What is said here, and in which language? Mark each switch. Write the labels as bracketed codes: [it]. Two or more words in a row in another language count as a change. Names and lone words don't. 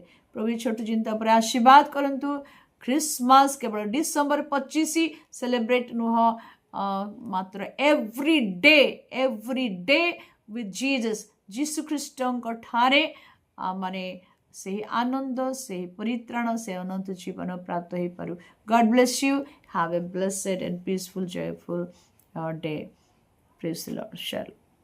[or] ପ୍ରଭୁ ଛୋଟ ଚିନ୍ତା ଉପରେ ଆଶୀର୍ବାଦ କରନ୍ତୁ। ଖ୍ରୀଷ୍ଟମାସ କେବଳ ଡିସେମ୍ବର 25 ସେଲିବ୍ରେଟ୍ ନୁହଁ, ମାତ୍ର [en] every day with Jesus, [or] ଯୀଶୁ ଖ୍ରୀଷ୍ଟଙ୍କ ଠାରେ ମାନେ ସେହି ଆନନ୍ଦ, ସେହି ପରିତ୍ରାଣ, ସେ ଅନନ୍ତ ଜୀବନ ପ୍ରାପ୍ତ ହେଇପାରୁ। [en] God bless you. Have a blessed and peaceful, joyful day. Praise the Lord. Shalom.